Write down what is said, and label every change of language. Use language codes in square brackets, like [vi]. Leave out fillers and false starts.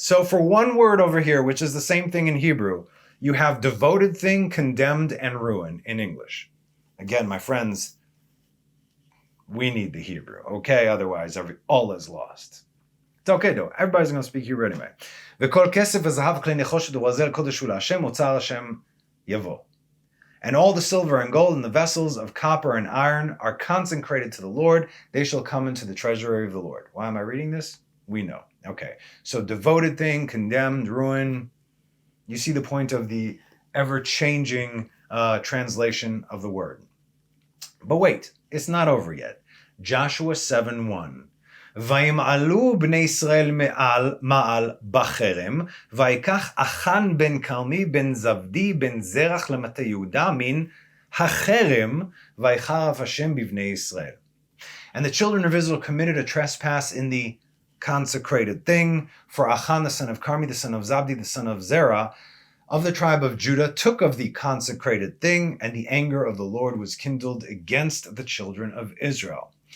[en] So for one word over here, which is the same thing in Hebrew, you have devoted thing, condemned, and ruin in English. Again, my friends, we need the Hebrew, okay? Otherwise, all is lost. It's okay though. Everybody's going to speak Hebrew anyway. [he] וכל כסף וזהב כלי נחושת וברזל קודש הוא להשם אוצר השם יבוא. [en] And all the silver and gold and the vessels of copper and iron are consecrated to the Lord. They shall come into the treasury of the Lord. Why am I reading this? We know. Okay. So devoted thing, condemned, ruin. You see the point of the ever-changing translation of the word. But wait, it's not over yet. Joshua 7:1. [he] וימעלו בני ישראל מעל בחרם, ויקח אחן בן כרמי בן זבדי בן זרח למטה יהודה מן החרם, ויחרב השם בבני ישראל. [en] And the children of Israel committed a trespass in the consecrated thing, for Achan the son of Carmi, the son of Zabdi, the son of Zerah, of the tribe of Judah, took of the consecrated thing, and the anger of the Lord was kindled against the children of Israel.